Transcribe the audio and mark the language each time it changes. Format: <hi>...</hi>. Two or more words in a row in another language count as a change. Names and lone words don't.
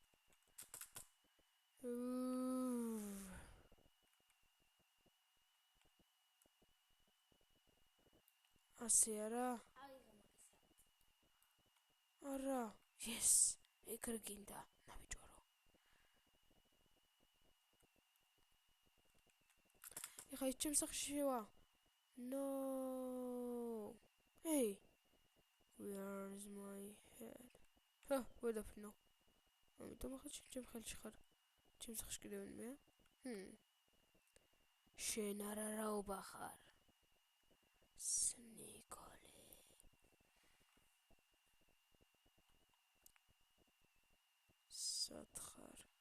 <ka>ასე არა? არა. Yes. ეგრე გინდა. ნაბიჯვარო. ეხა ის ჩემს სახლში შევა.</ka> <en>No. Hey. Where is my head? Where the fuck?</en> <ka>ამიტომ ახლა ჩემ ხელში ხარ. ჩემს სახლში კიდევ ვინმეა? შენ არა რაობა ხარ. სნიკოლე. სად ხარ?</ka>